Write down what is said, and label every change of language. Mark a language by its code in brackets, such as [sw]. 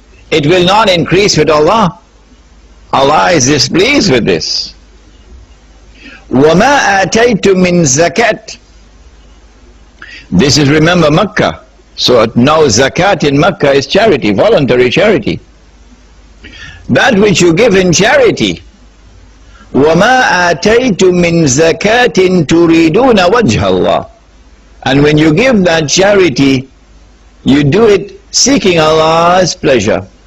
[en] It will not increase with Allah. Allah is displeased with this. [ar] وَمَا آتَيْتُم مِّن zakat. [en] This is, remember, Makkah. So now zakat in Makkah is charity, voluntary charity. That which you give in charity. [ar] وَمَا آتَيْتُم مِّن زَكَاةٍ تُرِيدُونَ وَجْهَ اللَّهِ. [en] And when you give that charity, you do it seeking Allah's pleasure.